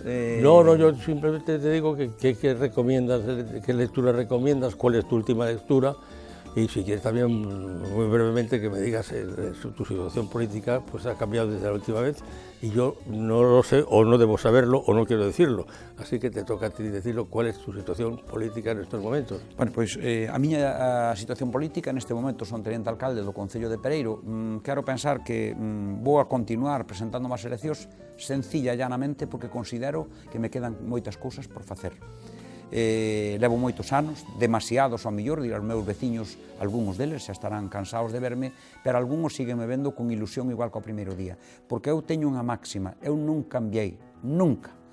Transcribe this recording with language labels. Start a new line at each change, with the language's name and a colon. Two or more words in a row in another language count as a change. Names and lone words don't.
Spanish: No, yo simplemente te digo qué recomiendas, qué lectura recomiendas, cuál es tu última lectura y si quieres también muy brevemente que me digas tu situación política, pues ha cambiado desde la última vez y yo no lo sé o no debo saberlo o no quiero decirlo, así que te toca a ti decirlo cuál es tu situación política en estos momentos.
Galician: Bueno, pois a miña situación política neste momento son
Spanish: teniente alcalde
Galician: do Concello de Pereiro. Quero pensar que vou a continuar presentando as eleccións
Spanish: sencilla e llanamente
Galician: porque considero que me quedan moitas cousas por facer. Levo moitos anos, demasiados ao mellor, dirán os meus veciños, algúns deles xa estarán cansados de verme, pero algúns síguenme vendo con ilusión igual que ao primeiro día, porque eu teño unha máxima, eu non cambiei, nunca.